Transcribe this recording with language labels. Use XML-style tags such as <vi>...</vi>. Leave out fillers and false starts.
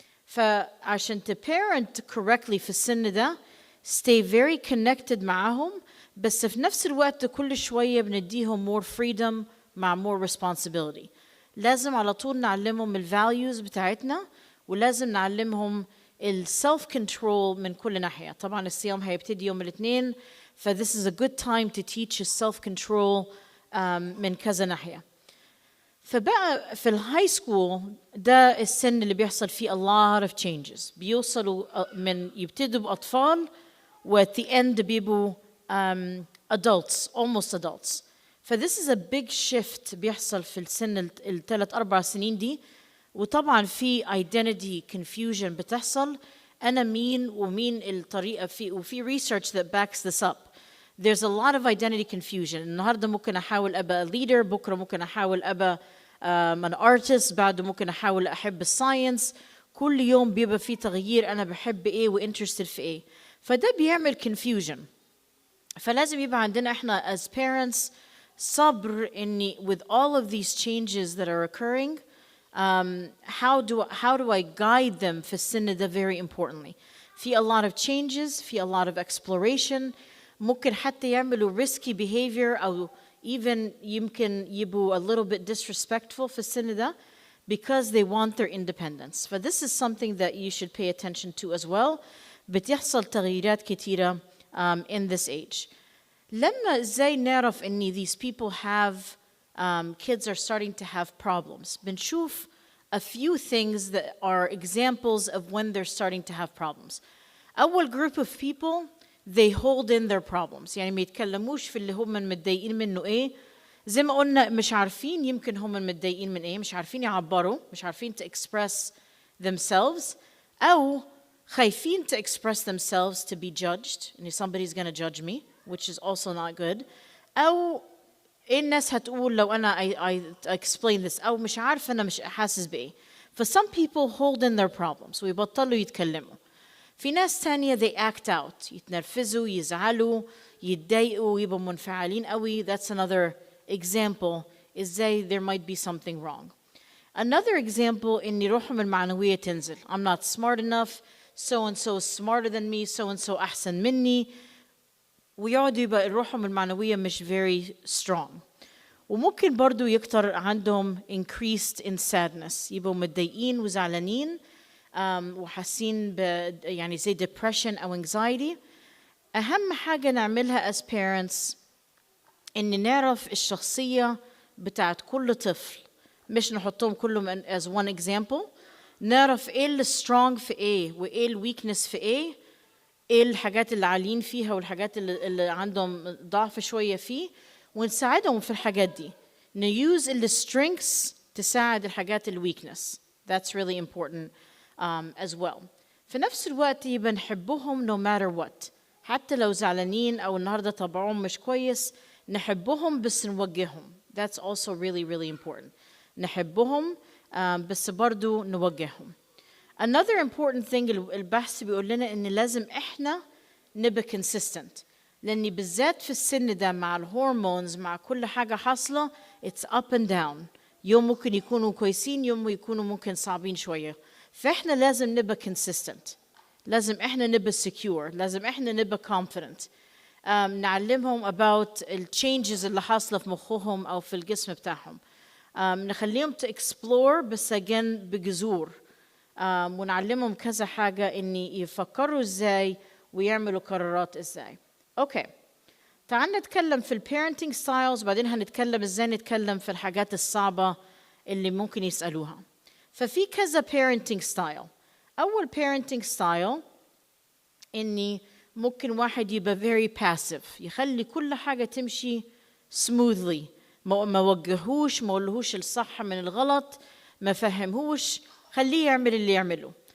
<ar>فعشان تparent correctly في السن ده</ar> <en>stay very connected</en> <ar>معاهم، بس في نفس الوقت كل شوية بنديهم</ar> <en>more freedom</en> <ar>مع</ar> <en>more responsibility.</en> <ar>لازم على طول نعلمهم الvalues بتاعتنا، ولازم نعلمهم self control من كل ناحية. طبعا الصيام هيبتدي يوم الاثنين، ف</ar> <en>this is a good time to teach self control</en> <ar>من كذا ناحية. فبقى في الهاي سكول ده السن اللي بيحصل فيه a lot of changes. بيوصلوا من يبتدوا بأطفال و</ar> <en>at the end</en> <ar>بيبقوا</ar> <en>adults, almost adults.</en> <ar>ف</ar> <en>this is a big shift</en> <ar>بيحصل في السن الثلاث 4 سنين دي. وطبعا في identity confusion بتحصل، أنا مين ومين الطريقة في، وفي</ar> <en>research that backs this up. There's a lot of identity confusion.</en> <ar>النهارده ممكن أحاول أبقى leader، بكرة ممكن أحاول أبقى an artist، بعده ممكن أحاول أحب الساينس. كل يوم بيبقى في تغيير، أنا بحب إيه وinterested في إيه. فده بيعمل confusion. فلازم يبقى عندنا إحنا</ar> <en>as parents صبر إني with all of these changes that are occurring, how do I guide them</en> <ar>في السن ده</ar> <en>very importantly. في a lot of changes، في a lot of exploration.</en> <ar>ممكن حتى يعملوا</ar> <en>risky behavior أو even يمكن يبقوا a little bit disrespectful</en> <ar>في السن ده</ar> <en>because they want their independence. So this is something that you should pay attention to as well.</en> <ar>بتحصل تغييرات كتيرة</ar> <en>in this age.</en> <ar>لما ازاي نعرف إن</ar> <en>these people have kids are starting to have problems. بنشوف a few things that are examples of when they're starting to have problems. أول group of people they hold in their problems.</en> <ar>يعني ما يتكلموش في اللي هم متضايقين منه ايه. زي ما قلنا مش عارفين يمكن هم متضايقين من ايه، مش عارفين يعبروا، مش عارفين</ar> <en>to express themselves،</en> <ar>أو خايفين</ar> <en>to express themselves to be judged. And somebody's going to judge me, which is also not good.</en> <ar>أو الناس هتقول لو أنا</ar> <en>I explain this،</en> <ar>أو مش عارفة أنا مش حاسس بإيه.</ar> <en>For some people hold in their problems</en> <ar>ويبطلوا يتكلموا. في ناس تانية</ar> <en>they act out،</en> <ar>يتنرفزوا، يزعلوا، يتضايقوا، يبقوا منفعلين قوي.</ar> <en>That's another example</en> <ar>إزاي</ar> <en>there might be something wrong.</en> <ar>Another example إن روحهم المعنوية تنزل.</ar> <en>I'm not smart enough, so and so is smarter than me, so and so</en> <ar>أحسن مني. ويقعدوا يبقى روحهم المعنوية مش</ar> <en>very strong.</en> <ar>وممكن برضو يكتر عندهم increased in sadness، يبقوا متضايقين وزعلانين وحاسين يعني زي depression أو anxiety. أهم حاجة نعملها</ar> <en>as parents</en> <ar>إن نعرف الشخصية بتاعت كل طفل، مش نحطهم كلهم</ar> <en>as one example.</en> <ar>نعرف إيه اللي strong في إيه وإيه ال weakness في إيه، إيه الحاجات اللي عاليين فيها والحاجات اللي عندهم ضعف شوية فيه، ونساعدهم في الحاجات دي. نuse ال strengths تساعد الحاجات ال weakness.</ar> <en>That's really important as well.</en> <ar>في نفس الوقت يبقى نحبهم</ar> <en>no matter what.</en> <ar>حتى لو زعلانين أو النهاردة طبعهم مش كويس، نحبهم بس نوجههم.</ar> <en>That's also really really important.</en> <ar>نحبهم بس برضو نوجههم.</ar> <en>Another important thing</en> <ar>البحث بيقول لنا إن لازم إحنا نبقى consistent. لأني بالذات في السن ده مع الهرمونز مع كل حاجة حاصلة</ar> <en>it's up and down.</en> <ar>يوم ممكن يكونوا كويسين يوم يكونوا ممكن صعبين شوية. فإحنا لازم نبقى consistent. لازم إحنا نبقى secure. لازم إحنا نبقى confident. نعلمهم about ال changes اللي حاصلة في مخهم أو في الجسم بتاعهم. نخليهم</ar> <en>to explore</en> <ar>بس again بجذور. ونعلمهم كذا حاجة إن يفكروا إزاي ويعملوا قرارات إزاي. أوكي. تعال نتكلم في البيرنتنج ستايلز بعدين هنتكلم إزاي نتكلم في الحاجات الصعبة اللي ممكن يسألوها. ففي كذا بيرنتنج ستايل. أول بيرنتنج ستايل إني ممكن واحد يبقى very passive يخلي كل حاجة تمشي smoothly ما وجهوش ما قولهوش الصح من الغلط ما فهمهوش خليه يعمل اللي يعمله.</ar>